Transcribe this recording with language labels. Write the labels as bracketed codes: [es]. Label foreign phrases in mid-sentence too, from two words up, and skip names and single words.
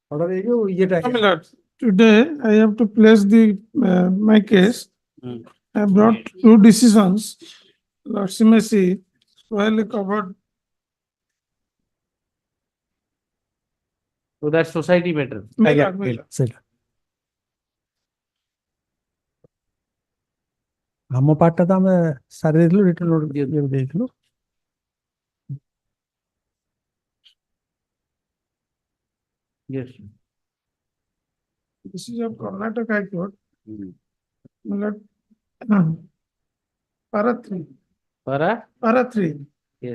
[en] Today, I have to place my case. I brought two decisions. Lord Simesi, well covered. So that society matter. [or] ଆମ ପାର୍ଟଟା ତ ଆମେ ସାରି ଦେଇଥିଲୁ [en] return note [or] ଦେଇଥିଲୁ। [en] Yes. This is of Karnataka High Court. Para 3. Para 3. Yes.